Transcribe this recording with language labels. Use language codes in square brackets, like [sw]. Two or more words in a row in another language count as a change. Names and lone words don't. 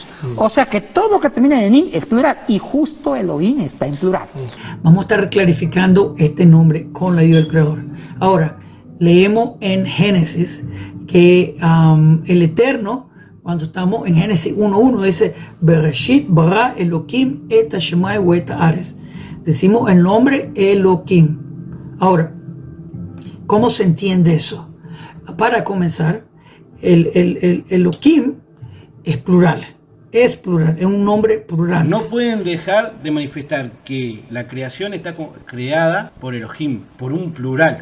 [es] O sea que todo lo que termina en in es plural y justo Elohim está en plural. Vamos a estar clarificando este nombre con la ayuda del Creador. Ahora, leemos en Génesis que el Eterno, cuando estamos en Génesis 1.1, dice [he] בראשית ברא אלהים את השמים ואת הארץ. [es] Decimos el nombre Elohim. Ahora, ¿cómo se entiende eso? Para comenzar, el Elohim es plural. Es plural, es un nombre plural. No pueden dejar de manifestar que la creación está creada por Elohim, por un plural.